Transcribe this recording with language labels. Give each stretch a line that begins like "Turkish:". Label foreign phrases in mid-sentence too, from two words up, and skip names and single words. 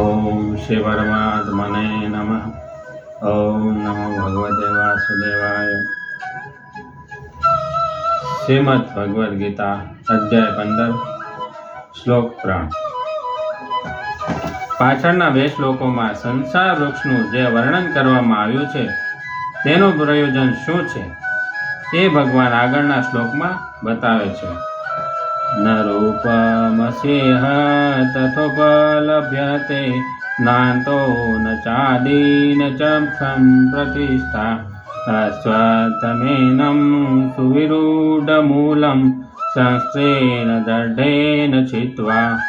Sanskrit: ओम श्री परमात्मने नमः। ओम नमो भगवते वासुदेवाय। श्रीमद् भगवद गीता अध्याय 15 श्लोक 3।
Gujarati: પાછળના બે શ્લોકોમાં સંસાર વૃક્ષનું જે વર્ણન કરવામાં આવ્યું છે તેનું પ્રયોજન શું છે તે ભગવાન આગળના શ્લોકમાં બતાવે છે।
Sanskrit: ન રૂપમસ્યેહ તથોપલભ્યતે નાન્તો ન ચાદી ન ચ સંપ્રતિષ્ઠા અસ્વત્થમેનં સુવિરૂઢમૂલં સંસ્થેન દઢેન છિત્વા।